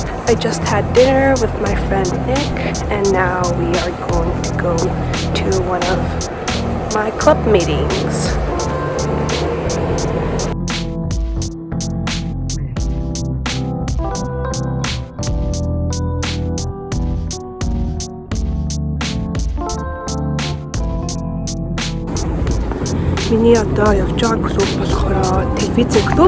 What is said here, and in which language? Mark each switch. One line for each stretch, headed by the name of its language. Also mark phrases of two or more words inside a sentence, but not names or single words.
English: I just had dinner with my friend Nick, and now we are going to go to one of my club meetings.
Mongolian: Миний одоо явж байгаа клуб болохоор телевизийн клуб.